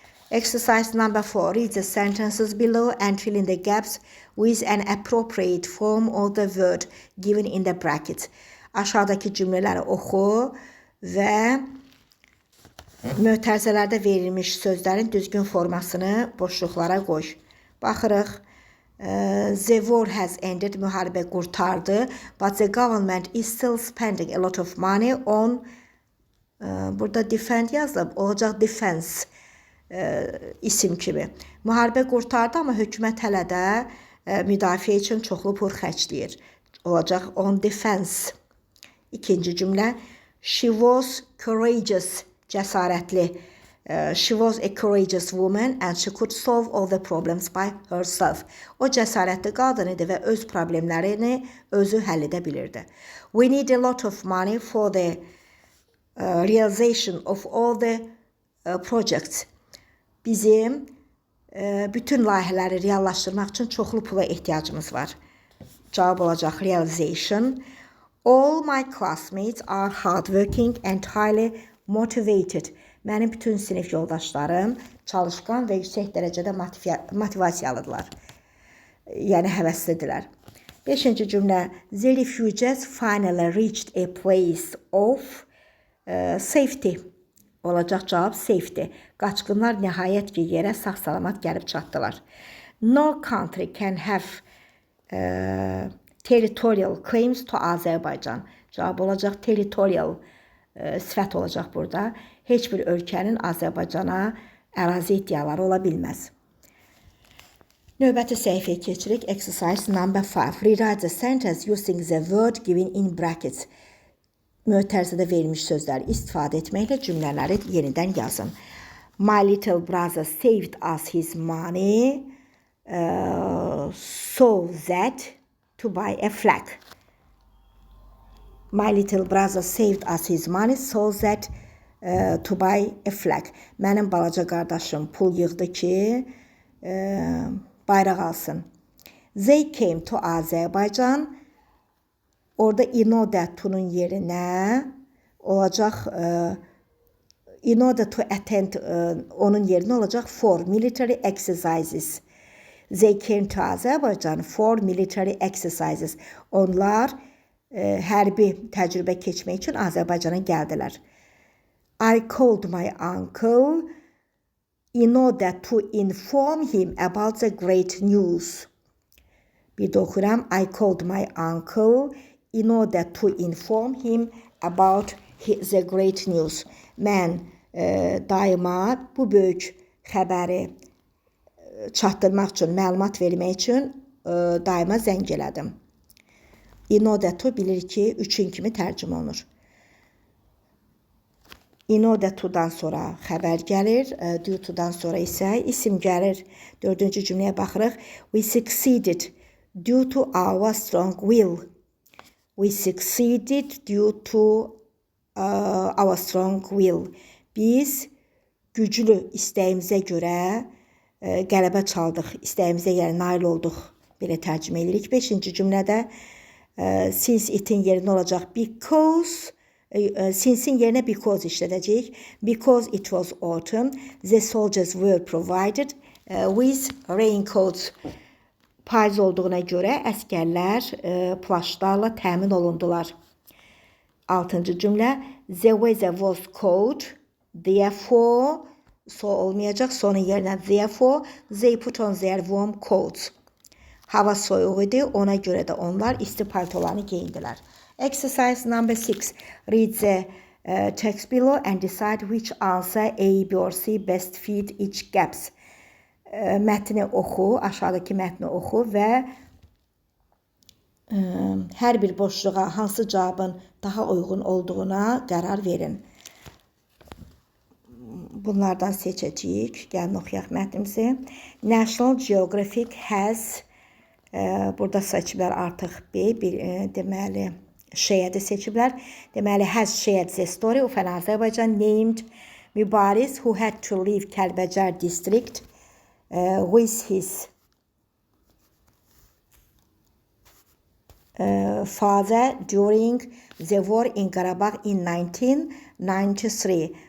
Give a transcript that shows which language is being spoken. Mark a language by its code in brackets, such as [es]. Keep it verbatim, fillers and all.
[en] Exercise number four. Read the sentences below and fill in the gaps with an appropriate form of the word given in the brackets. [az] Aşağıdakı cümlələri oxu və mötərizələrdə verilmiş sözlərin düzgün formasını boşluqlara qoy. Baxırıq. [en] Eee, The war has ended. [az] Müharibə qurtardı. [en] But the government is still spending a lot of money on eee, [az] burada defend yazılıb. Olacaq defense eee, isim kimi. Müharibə qurtardı, amma hökumət hələ də eee, müdafiə üçün çoxlu pul xərcləyir. Olacaq on defense. İkinci cümlə. [en] She was courageous, [az] cəsarətli. [en] Eh, She was a courageous woman and she could solve all the problems by herself. [az] O cəsarətli qadın idi və öz problemlərini özü həll edə bilirdi. [en] We need a lot of money for the eh, realization of all the eh, projects. [az] Bizim eh, bütün layihələri reallaşdırmaq üçün çoxlu pula ehtiyacımız var. Cavab olacaq realization. [en] All my classmates are hardworking and highly motivated. [az] Mənim bütün sinif yoldaşlarım çalışqan və yüksək dərəcədə motiviya- motivasiyalıdırlar. Yəni həvəslidirlər. beşinci cümlə. [en] The refugees finally reached a place of eh, safety. [az] Olacaq cavab safety. Qaçqınlar nəhayət ki yerə sağ-salamat gəlib çatdılar. [en] No country can have eh, territorial claims to Azərbaycan. [az] Cavab olacaq territorial eh, sifət olacaq burada. Heç bir ölkənin Azərbaycana ərazi iddiaları ola bilməz. Növbəti səhifəyə keçirik. [en] Exercise number five. Rewrite the sentence using the word given in brackets. [az] Mötərizədə verilmiş sözləri istifadə etməklə cümlələri yenidən yazın. [en] My little brother saved us his money uh, so that to buy a flag. My little brother saved us his money so that uh, to buy a flag. [az] Mənim balaca qardaşım pul yığdı ki, uh, bayraq alsın. [en] They came to Azərbaycan. [az] Orada [en] in order to'nun [az] yerinə olacaq [en] e, in order to attend e, [az] onun yerinə olacaq [en] for military exercises. They came to Azerbaijan for military exercises. [az] Onlar e, hərbi təcrübə keçmək üçün Azərbaycana gəldilər. [en] I called my uncle in order to inform him about the great news. [az] Bir də oxuyuram. [en] I called my uncle in order to inform him about his, the great news. [az] Mən e, daima bu böyük xəbəri çatdırmaq üçün, məlumat vermək üçün e, daima zəng elədim. In order to bilir ki, üçün kimi tərcümə olunur. In order to-dan sonra xəbər gəlir, e, due to-dan sonra isə isim gəlir. Dördüncü cümləyə baxırıq. [en] We succeeded due to our strong will. We succeeded due to uh, our strong will. [az] Biz güclü istəyimizə görə e, qələbə çaldıq, istəyimizə yəni nail olduq. Belə tərcümə edirik. beşinci cümlədə e, siz itin yerinə olacaq because [tr] E, e, Since'in yerine because işleteceğiz. [en] Because it was autumn, the soldiers were provided e, with raincoats. [az] Payız olduğuna görə əsgərlər e, plaşlarla təmin olundular. Altıncı cümlə [en] the weather was cold, therefore so [az] olmayacaq, sonun yerinə [en] therefore they put on their warm coats. [az] Hava soyuq idi, ona görə də onlar isti paltolarını geyindilər. [en] Exercise number six. Read the eh, text below and decide which answer A, B or C best fit each gaps. [az] Eh, Mətni oxu, aşağıdakı mətni oxu və Ə, hər bir boşluğa hansı cavabın daha uyğun olduğuna qərar verin. Bunlardan seçəcəyik. Gəlin oxuyaq mətnimizi. National Geographic has ə, burada seçiblər artıq B bir ə, deməli şeyə də seçiblər. Deməli [en] has shared the story of an Azerbaijan named Mübariz who had to leave Kəlbəcər district ə, with his uh, father during the war in Karabakh in nineteen ninety-three.